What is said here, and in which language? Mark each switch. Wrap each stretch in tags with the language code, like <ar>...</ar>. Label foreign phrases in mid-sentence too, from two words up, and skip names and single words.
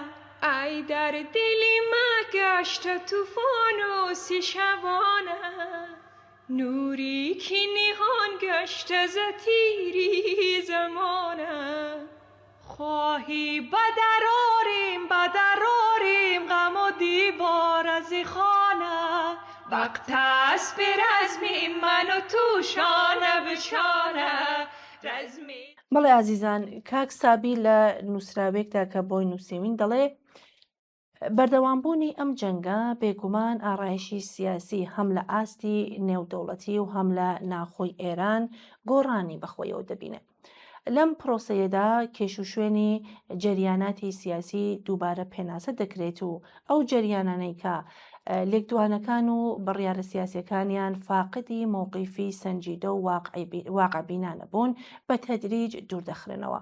<fa>ای در دلی ما گشت تو فانوسی شبانه، نوری که نهان گشت ز تیری زمانه. خواهی بدراریم غم و دیوار از خانه، وقت است به رزمی من و تو شانه به شانه. رزمی</fa> <ckb>بەڵێ ئازیزان، کاک سابی لە نووسراوێکدا کە بۆی نووسیوین دەڵێ بەردەوامبوونی ئەم جەنگە بێگومان ئاڕایشی سیاسی هەم لە ئاستی نێودەوڵەتی و هەم لە ناخۆی ئێران گۆڕانی بەخۆیەوە دەبینێت. لەم پرۆسەیەدا کێشوشوێنی جەریاناتی سیاسی دووبارە پێناسە دەکرێت و ئەو جەریانانەی کە لێکدوانەکان و بڕیارە سیاسیەکانیان فاقدی مووقیفی سەنجیدە و واقعبینانە بوون بە تەدریج دووردەخرێنەوە.</ckb>